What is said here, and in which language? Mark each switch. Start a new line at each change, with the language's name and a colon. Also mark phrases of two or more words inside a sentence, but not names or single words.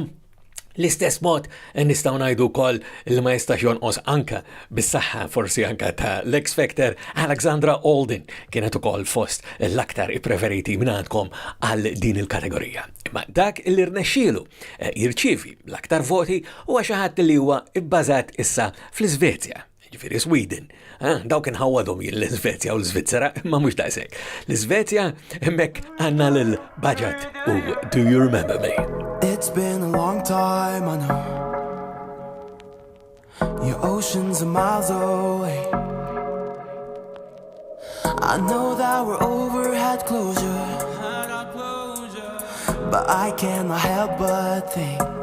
Maltese: L-istess mod nistgħu ngħidu wkoll li ma jistax jonqos anka bis-saħħa forsi anka ta' l-X Factor Alexandra Alden kienet ukoll fost l-aktar preferiti minn għandkom għal din il-kategorija. Imma dak li rnexxielu jirċievi l-aktar voti huwa xi ħadd li huwa bbażat issa fl-Iżvezja. Ġifieri Sweden. Dawk inħawwadhom l-Iżvezja u l-Svizzera, ma mhux daqshekk. L-Iżvezja hemmhekk għandna lil Budget u Do You Remember Me?
English: It's been a long time, I know. Your oceans are miles away. I know that we're over, had closure, but I cannot help but think.